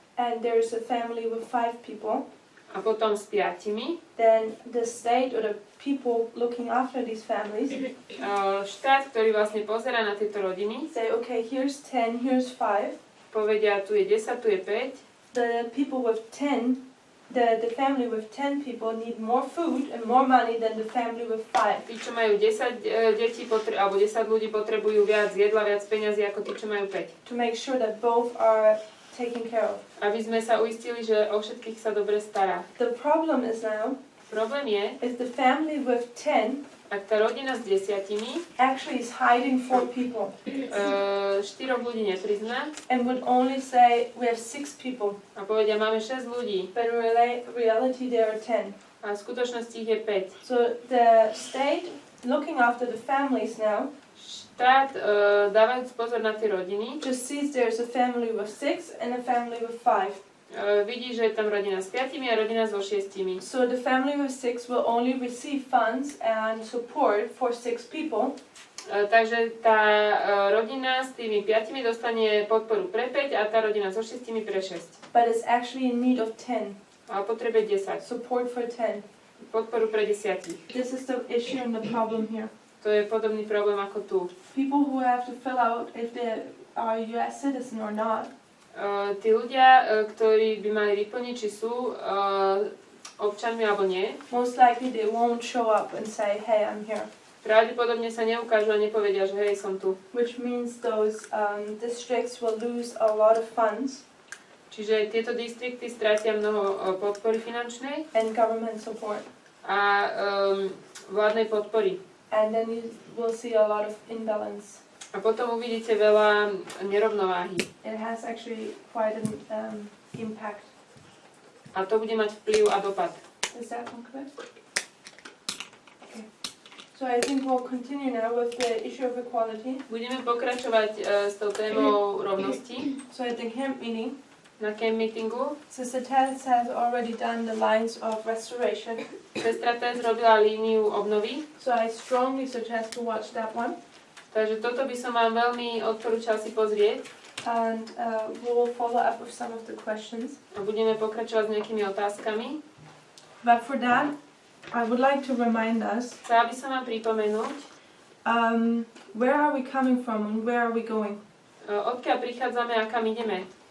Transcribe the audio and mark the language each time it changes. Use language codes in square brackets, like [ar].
[en] and there is a family with 5 people, [sk] a potom s 5, [en] then the state or the people looking after these families, [sk] štát, ktorý vlastne pozerá na tieto rodiny, [en] say, okay, here's 10, here's 5. [sk] Povedia, tu je 10, tu je 5. [en] The people with 10, the family with 10 people need more food and more money than the family with 5. [sk] Tí, čo majú 10 detí alebo 10 ľudí, potrebujú viac jedla, viac peňazí ako tí, čo majú 5. [en] To make sure that both are taken care of. [sk] Aby sme sa uistili, že o všetkých sa dobre stará. [en] The problem is now, [sk] problém je, [en] is the family with 10 [sk] ak tá rodina s 10 [en] actually is hiding 4 people. [sk] 4 ľudí neprizná [en] And would only say we have 6 people. [sk] A povedia, máme 6 ľudí. [en] But in reality there are 10. [sk] A v skutočnosti ich je 5. [en] So the state looking after the families now, [sk] štát dávajúc pozor na tie rodiny, [en] just sees there's a family with 6 and a family with 5. [sk] Vidí, že je tam rodina s 5 a rodina so 6. [en] So the family with 6 will only receive funds and support for 6 people. [sk] Takže tá rodina s tými 5 dostane podporu pre 5 a tá rodina so 6 pre 6. [en] But it's actually in need of 10. [sk] A potrebuje 10. [en] Support for 10. [sk] Podporu pre 10. [en] This is the issue and the problem here. [sk] To je podobný problém ako tu. [en] People who have to fill out if they are a US citizen or not. [sk] Tí ľudia, ktorí by mali vyplniť, či sú občanmi alebo nie, [en] most likely they won't show up and say, hey, I'm here. [sk] Pravdepodobne sa neukážu a nepovedia, že hej, som tu. [en] Which means those districts will lose a lot of funds. [sk] Čiže tieto distrikty stratia mnoho podpory finančnej [en] and government support. [sk] A vládnej podpory. [en] And then you will see a lot of imbalance. [sk] A potom uvidíte veľa nerovnováhy. [en] It has actually quite an impact. [sk] A to bude mať vplyv a dopad. [en] Is that one correct? Okay. So I think we'll continue now with the issue of equality. [sk] Budeme pokračovať s tou témou rovnosti. [en] So at the camp meeting, [sk] na camp meetingu. [en] Sister Tess has already done the lines of restoration. [sk] Sestra Tess robila líniu obnovy. [en] So I strongly suggest to watch that one. [sk] Takže toto by som vám veľmi odporúčal si pozrieť. [en] And we'll follow up with some of the questions. [sk] A budeme pokračovať s nejakými otázkami. [en] But for that, I would like to remind us, [sk] Chcela by som vám pripomenúť, [en] where are we coming from and where are we going? [sk] odkiaľ prichádzame a kam ideme.